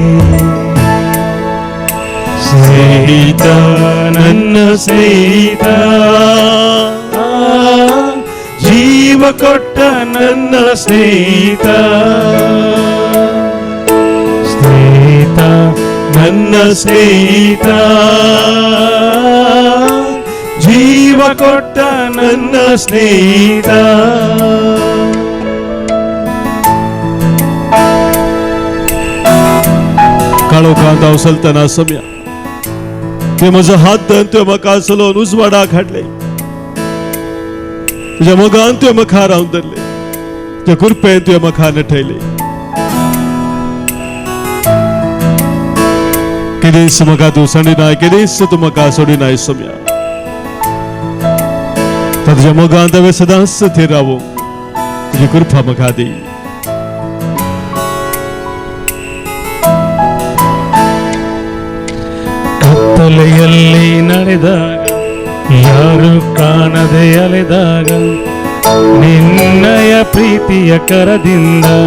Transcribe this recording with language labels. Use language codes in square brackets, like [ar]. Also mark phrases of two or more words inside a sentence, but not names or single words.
[kn] ಸ್ನೇಹಿತ ನನ್ನ ಸ್ನೇಹಿತ, ಜೀವ ಕೊಟ್ಟ ನನ್ನ ಸ್ನೇಹಿತ, ಸ್ನೇಹಿತ ನನ್ನ ಸ್ನೇಹಿತ, ಜೀವ ಕೊಟ್ಟ ನನ್ನ ಸ್ನೇಹಿತ. [kok] काळोखांत अवसलतना सम्या ते म्हजो हात धरून तुवें म्हाका चलोवन उजवाडाक हाडले, तुज्या मोगान तुवें म्हाका रावन धरले, तुज्या कृपेन तुवें म्हाका नटयले. केदीस म्हाका तूं सोडिनाय केदीस तूं म्हाका सोडिनाय सोम्या तुज्या मोगांत हांवें सदांच थीर रावूं तुजी कृपा म्हाका दी [kn] ಕತ್ತಲೆಯಲ್ಲಿ ನಡೆದಾಗ ಯಾರು ಕಾಣದೆ ಅಲೆದಾಗ ನಿನ್ನಯ ಪ್ರೀತಿಯ ಕರದಿಂದ